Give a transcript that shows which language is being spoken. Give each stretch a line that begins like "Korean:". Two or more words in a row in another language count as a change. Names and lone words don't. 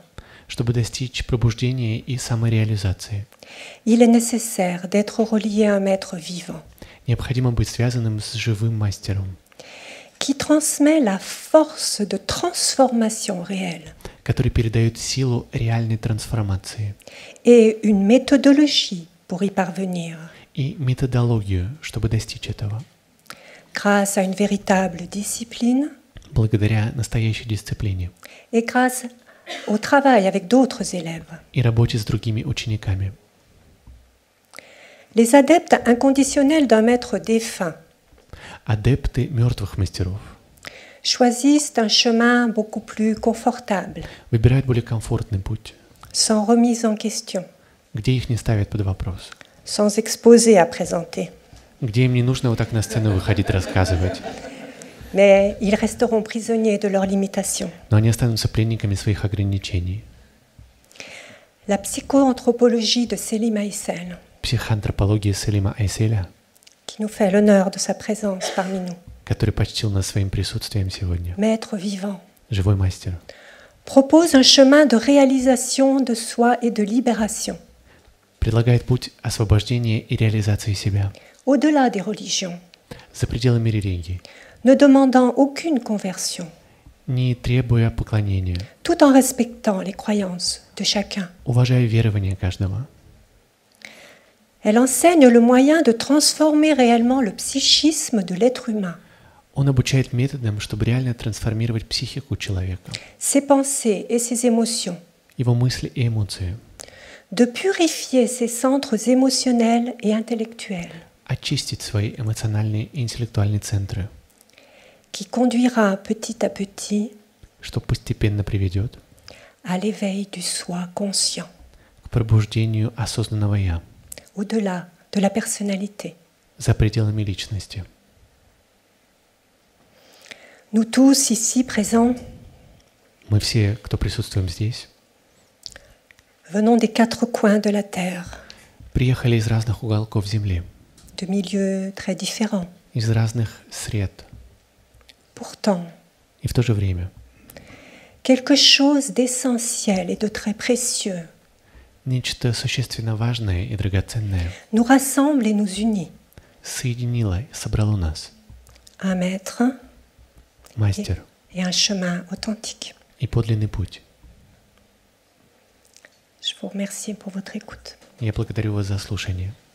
Russian: Чтобы достичь пробуждения и самореализации,
French: il est nécessaire d'être relié à un maître vivant
Russian: необходимо быть связанным с живым мастером,
French: qui transmet la force de transformation réelle
Russian: который передает силу реальной трансформации
French: et une méthodologie pour y parvenir
Russian: и методологию, чтобы достичь этого,
French: grâce à une véritable discipline
Russian: благодаря настоящей дисциплине
French: et grâce au travail avec d'autres élèves.
Russian: и работе с другими учениками.
French: Les adeptes inconditionnels d'un maître défunt
Russian: Адепты мертвых мастеров
French: choisissent un chemin beaucoup plus confortable,
Russian: выбирают более комфортный путь,
French: sans remise en question,
Russian: где их не ставят под вопрос,
French: sans exposé à présenter.
Russian: где им не нужно вот так на сцену выходить, рассказывать,
French: Mais ils resteront prisonniers de leurs limitations.
Russian: но они останутся пленниками своих ограничений.
French: La psychoanthropologie de Selim Aïssel,
Russian: Психоантропология Селима Айселя,
French: qui nous fait l'honneur de sa présence parmi nous,
Russian: который почтил нас своим присутствием сегодня,
French: maître vivant,
Russian: живой мастер,
French: propose un chemin de réalisation de soi et de libération,
Russian: предлагает путь освобождения и реализации себя
French: au-delà des religions,
Russian: за пределами религии,
French: ne demandant aucune conversion,
Russian: не требуя поклонения,
French: tout en respectant les croyances de chacun.
Russian: уважая верования каждого.
French: Elle enseigne le moyen de transformer réellement le psychisme de l'être humain,
Russian: Он обучает методам, чтобы реально трансформировать психику человека,
French: ses pensées et ses émotions,
Russian: его мысли и эмоции,
French: de purifier ses centres émotionnels et intellectuels,
Russian: очистить свои эмоциональные и интеллектуальные центры,
French: qui conduira petit à petit
Russian: что постепенно приведет
French: à l'éveil du soi conscient,
Russian: к пробуждению осознанного «я»
French: au-delà de la personnalité.
Russian: за пределами личности.
French: Nous tous ici présents
Russian: Мы все, кто присутствуем здесь,
French: venons des quatre coins de la terre,
Russian: приехали из разных уголков Земли,
French: de milieux très différents.
Russian: из разных сред,
French: Pourtant,
Russian: и в то же время
French: quelque chose d'essentiel et de très précieux
Russian: нечто существенно важное и драгоценное
French: nous rassemble et nous unit.
Russian: соединило, собрало нас,
French: Un maître
Russian: мастер
French: et un chemin authentique.
Russian: и подлинный путь.
French: Je vous remercie pour votre écoute.
Russian: Я благодарю вас за слушание.